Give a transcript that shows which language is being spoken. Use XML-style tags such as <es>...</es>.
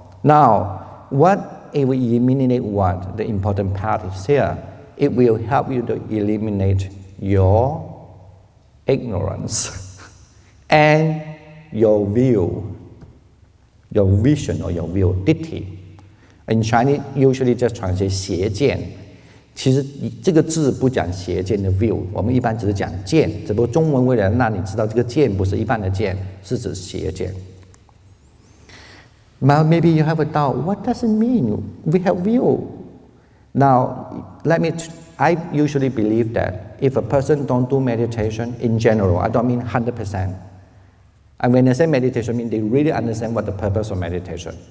<en>Now, what it will eliminate what? The important part is here. It will help you to eliminate your ignorance and your view, your vision or your view, ditthi. In Chinese, usually just translate</en> <zh>邪见。其实这个字不讲邪见的 view， 我们一般只是讲见，只不过中文为了让你知道这个见不是一般的见，是指邪见。</zh> <en>Now maybe you have a doubt. What does it mean? We have view. Now, I usually believe that if a person don't do meditation in general, I don't mean 100%. And when I say meditation, I mean they really understand what the purpose of meditation.</en>